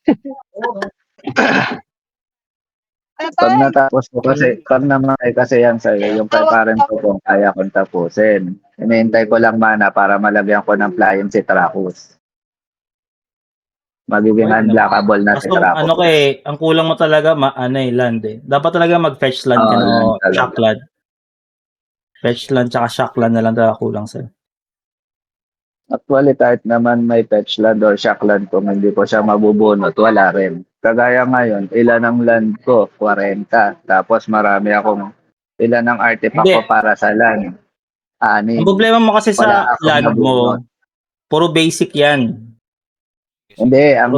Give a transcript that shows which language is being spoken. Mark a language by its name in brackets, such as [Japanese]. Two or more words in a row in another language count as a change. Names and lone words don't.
[Filipino] Pag natapos ko pag namatay kasi yan sa'yo, yung kay parent ko kung kaya kong tapusin. Hinihintay ko lang mana para malagyan ko ng flying si Trakus. Magiging unblockable na si Kaso, Trakus. ang kulang mo talaga, land eh. Dapat talaga mag- [English] fetch land [Filipino] ka, no? land talaga. [English] Shock land. Fetch land, [Filipino] tsaka [English] shock land [Filipino] na lang talaga kulang sa'yo. Actually, kahit naman may [English] fetch land or shock land [Filipino] kung hindi ko siya mabubunot, wala rin. Kagaya ngayon, ilan ang land ko? 40. Tapos marami ilan ang artifact ko para sa land? 6. Ang problema mo kasi Wala sa akong land mo, nabunot. puro basic yan. Hindi, ang